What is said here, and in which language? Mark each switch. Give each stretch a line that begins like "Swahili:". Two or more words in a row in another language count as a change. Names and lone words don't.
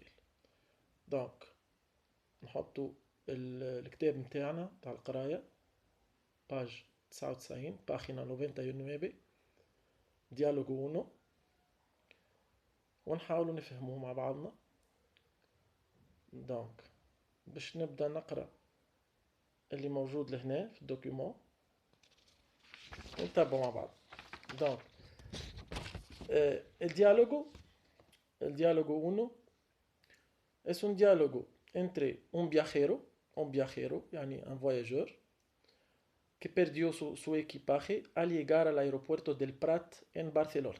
Arabic: دونك نحطوا الكتاب نتاعنا تاع القرايه، باج 99 باغينا 99
Spanish: diálogo uno,
Arabic: ونحاولوا نفهموه مع بعضنا. دونك باش نبدا نقرا اللي موجود لهنا في الدوكيومون ونتابعوا مع بعض.
Spanish: دونك el diálogo uno es un diálogo entre un viajero يعني
French: un voyageur
Spanish: que perdió su equipaje al llegar al aeropuerto del Prat en Barcelona.